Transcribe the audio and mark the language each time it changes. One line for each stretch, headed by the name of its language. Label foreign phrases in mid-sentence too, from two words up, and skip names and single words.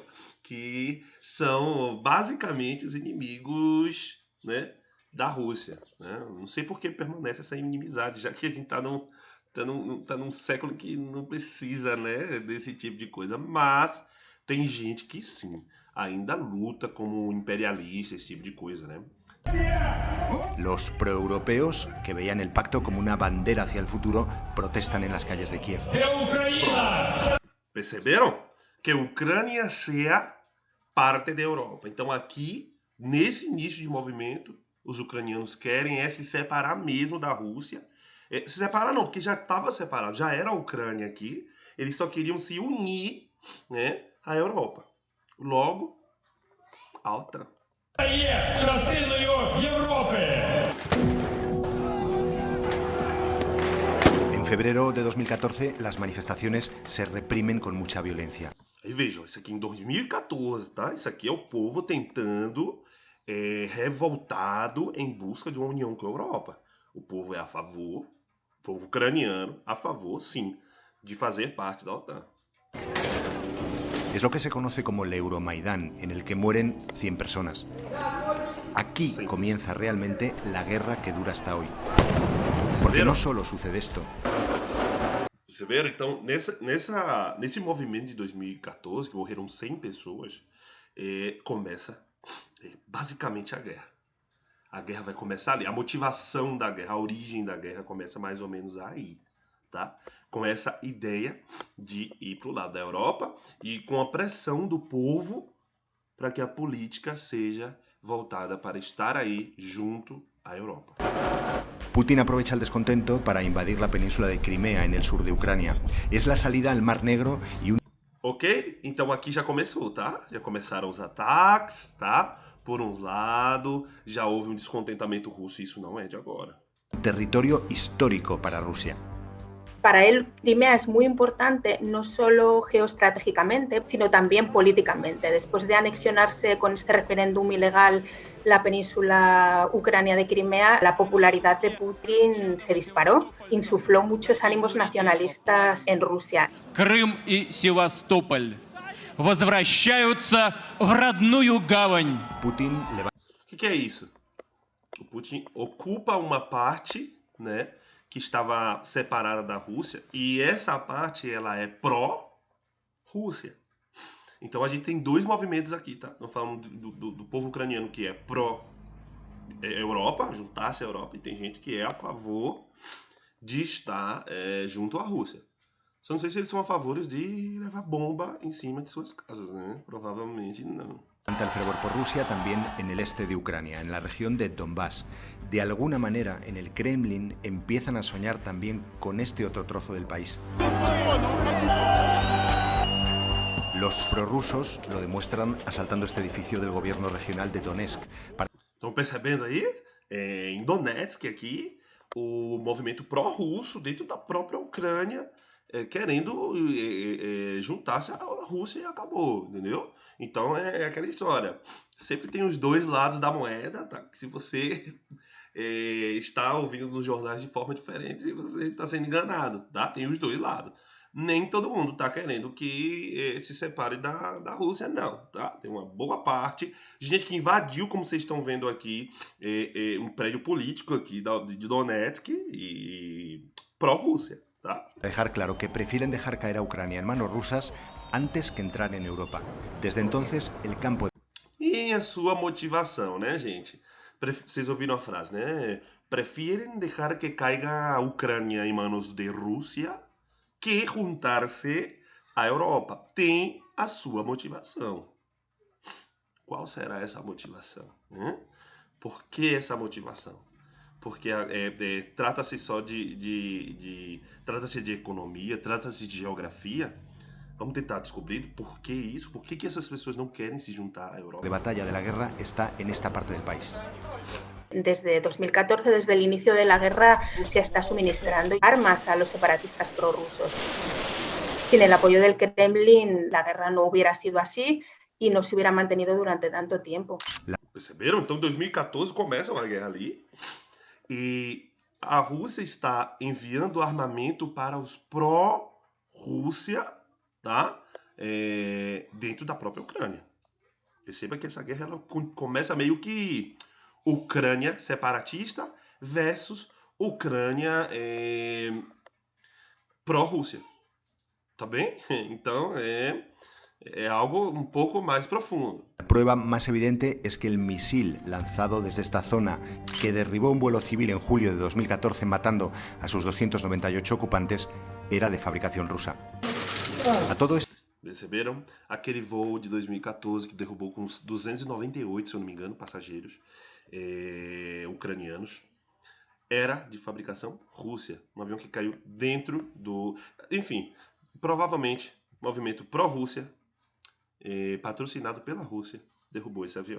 Portuguese: Que são basicamente os inimigos, né, da Rússia, né? Não sei por que permanece essa inimizade, já que a gente tá num século que não precisa, né, desse tipo de coisa, mas tem gente que sim, ainda luta como imperialista, esse tipo de coisa, né?
Spanish: Los proeuropeos, que veían el pacto como una bandera hacia el futuro, protestan en las calles de Kiev.
Portuguese: Perceberam? Que a Ucrânia seja parte da Europa. Então aqui, nesse início de movimento, os ucranianos querem se separar mesmo da Rússia. Se separar não, porque já estava separado, já era a Ucrânia aqui. Eles só queriam se unir, né, à Europa. Logo, a OTAN.
Spanish: En febrero de 2014, las manifestaciones se reprimen con mucha violencia.
Portuguese: Aí vejam, isso aqui em 2014, tá? Isso aqui é o povo tentando, revoltado em busca de uma união com a Europa. O povo é a favor, o povo ucraniano a favor, sim, de fazer parte da OTAN.
Spanish: Es lo que se conoce como el Euromaidán, en el que mueren 100 personas. Aquí comienza realmente la guerra que dura hasta hoy. Porque no solo sucede esto.
Portuguese: Você vê? Então, nesse movimento de 2014, que morreram 100 pessoas, começa basicamente a guerra. A guerra vai começar ali. A motivação da guerra, a origem da guerra começa mais ou menos aí, tá? Com essa ideia de ir para o lado da Europa e com a pressão do povo para que a política seja voltada para estar aí junto à Europa.
Spanish: Putin aprovecha el descontento para invadir la península de Crimea en el sur de Ucrania. Es la salida al Mar Negro y un
Portuguese: Ok? Então aqui já começou, tá? Já começaram os ataques, tá? Por um lado, já houve um descontentamento russo, e isso não é de agora.
Spanish: territorio histórico para Rusia. Para él, Crimea es muy importante no solo geoestratégicamente, sino también políticamente. Después de anexionarse con este referéndum ilegal la península ucrania de Crimea, la popularidad de Putin se disparó, insufló muchos ánimos nacionalistas en Rusia.
Russian: Крым и Севастополь возвращаются в родную гавань.
Spanish: Putin le va
Portuguese: O que é isso? O Putin ocupa uma parte, né, que estava separada da Rússia, e essa parte ela é pró-Rússia. Então a gente tem dois movimentos aqui, tá? Nós falamos do povo ucraniano que é pró-Europa, juntar-se à Europa, e tem gente que é a favor de estar junto à Rússia. Só não sei se eles são a favor de levar bomba em cima de suas casas, né? Provavelmente não.
Spanish: levanta el fervor por Rusia también en el este de Ucrania, en la región de Donbass. De alguna manera, en el Kremlin empiezan a soñar también con este otro trozo del país. Los prorrusos lo demuestran asaltando este edificio del gobierno regional de Donetsk.
Portuguese: Estão percebendo aí? Em Donetsk aqui, o movimento pró-russo dentro da própria Ucrânia querendo juntar-se à Rússia e acabou, entendeu? Então é aquela história. Sempre tem os dois lados da moeda, tá? Que se você está ouvindo nos jornais de forma diferente, você está sendo enganado, tá? Tem os dois lados. Nem todo mundo está querendo que se separe da Rússia, não, tá? Tem uma boa parte de gente que invadiu, como vocês estão vendo aqui, um prédio político aqui de Donetsk e pró-Rússia, tá?
Spanish: Dejar claro que prefieren dejar caer a Ucrania en manos rusas antes que entrar en Europa. Desde entonces, el campo...
Portuguese: E a sua motivação, né, gente? Vocês ouviram a frase, né? Preferem deixar que caiga a Ucrânia em manos de Rússia que juntar-se à Europa. Tem a sua motivação. Qual será essa motivação? Por que essa motivação? Porque trata-se só trata-se de economia, trata-se de geografia. Vamos tentar descobrir por que isso, por que essas pessoas não querem se juntar à Europa.
Spanish: de batalla de la guerra está en esta parte del país. Desde 2014, desde el inicio de la guerra, Rusia está suministrando armas a los separatistas prorrusos. Sin el apoyo del Kremlin, la guerra no hubiera sido así y no se hubiera mantenido durante tanto tiempo.
Portuguese: Perceberam? Então, em 2014 começa uma guerra ali e a Rússia está enviando armamento para os pró-Rússia, tá? Dentro da própria Ucrânia. Perceba que essa guerra ela começa meio que Ucrânia separatista versus Ucrânia pró-Rússia. Tá bem? Então é algo
Spanish: un poco más profundo. La prueba más evidente es que el misil lanzado desde esta zona, que derribó un vuelo civil en julio de 2014 matando a sus 298 ocupantes, era de fabricación rusa. A todo esto...
Portuguese: Perceberam? Aquele voo de 2014 que derrubou com uns 298, se eu não me engano, passageiros ucranianos, era de fabricação Rússia. Um avião que caiu dentro do... Enfim, provavelmente, movimento pró-Rússia, patrocinado pela Rússia, derrubou esse avião.